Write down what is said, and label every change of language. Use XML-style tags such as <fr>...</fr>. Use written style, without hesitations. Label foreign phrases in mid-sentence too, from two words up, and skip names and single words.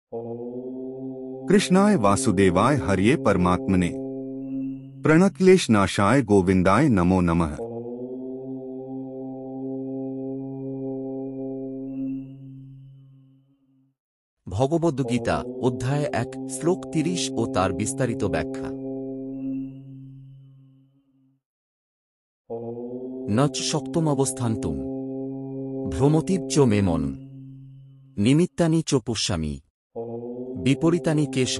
<sa>कृष्णाय वासुदेवाय हरिये परमात्मने प्रणक्लेश नाशाय गोविंदाय नमो नमः।</sa> <bn>ভগবদ্গীতা অধ্যায় ১ শ্লোক ৩০ ও তার বিস্তারিত ব্যাখ্যা।</bn> <sa>নচ শক্তমবস্থান্তুম ভ্রমতীব চ মে মন নিমিত্তানি চ পশ্যামি বিপরীতানি কেশব।</sa>